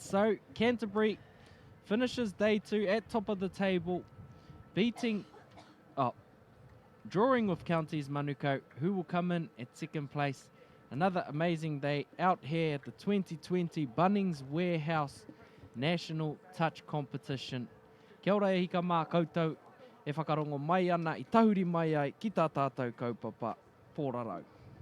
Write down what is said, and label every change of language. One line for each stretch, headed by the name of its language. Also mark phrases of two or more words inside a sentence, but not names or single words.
English: So Canterbury finishes day 2 at top of the table, drawing with Counties Manukau, who will come in at second place. Another amazing day out here at the 2020 Bunnings Warehouse National Touch Competition.
Māori: Kia ora e hika mā koutou, e whakarongo mai ana I tahuri mai ai ki tā tātou kaupapa. Pōrarau.